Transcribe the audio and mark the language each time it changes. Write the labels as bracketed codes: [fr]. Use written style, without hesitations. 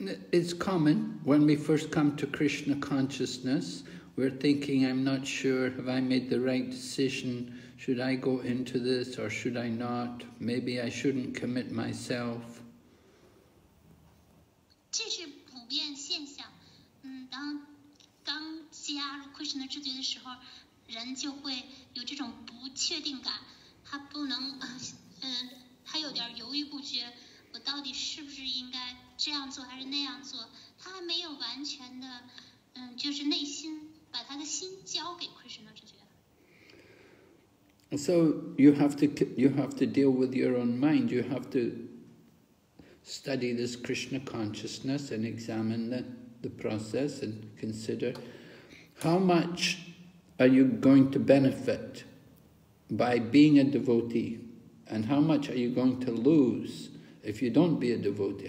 [en] It's common when we first come to Krishna consciousness. We're thinking, I'm not sure, have I made the right decision? Should I go into this or should I not? Maybe I shouldn't commit myself. [zh] 这是普遍现象。当刚加入 Krishna 知觉的时候，人就会有这种不确定感，他不能，他有点犹豫不决，我到底是不是应该这样做还是那样做？他还没有完全的，就是内心把他的心交给 Krishna 知觉。 [en] So you have to deal with your own mind. You have to study this Krishna consciousness and examine the process and consider how much are you going to benefit by being a devotee, and how much are you going to lose if you don't be a devotee.